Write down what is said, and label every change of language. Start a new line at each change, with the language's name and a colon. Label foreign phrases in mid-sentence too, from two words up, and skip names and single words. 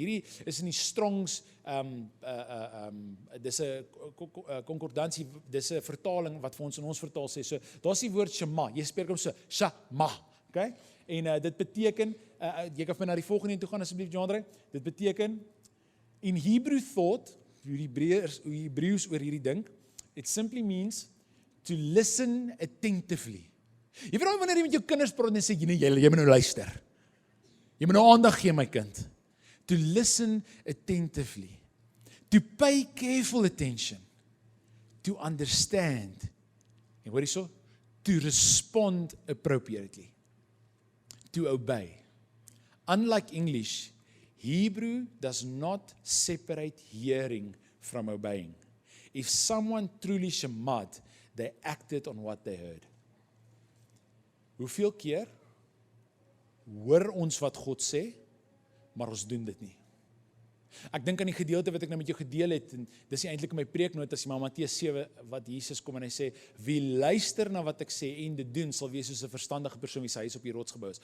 Afrikaans: Hierdie is in die Strongs, dis 'n konkordansie, dis 'n vertaling wat vir ons in ons vertaal sê. So, daar's die woord Shema. Jy spreek hom so, Shema, okay? En dit beteken, jy kan vir my na die volgende een toe gaan asseblief, John Ray. Dit beteken,
English: in Hebrew thought,
Afrikaans: Hebreëus oor hierdie ding,
English: it simply means to listen attentively.
Afrikaans: Jy weet wanneer jy met jou kinders praat en sê, jy moet nou luister. Jy moet nou aandag gee, my kind.
English: To listen attentively. To pay careful attention. To understand.
Afrikaans: En hoor hierso,
English: to respond appropriately. To obey. Unlike English, Hebrew does not separate hearing from obeying. If someone truly shemad, they acted on what they heard.
Afrikaans: Hoeveel keer hoor ons wat God sê, maar ons doen dit nie. Ek dink aan die gedeelte wat ek nou met jou gedeel het, en dis nie eintlik in my preeknotas, maar Matteus 7, wat Jesus kom en hy sê, wie luister na wat ek sê en dit doen, sal wees soos 'n verstandige persoon wie sy huis op die rots gebou is.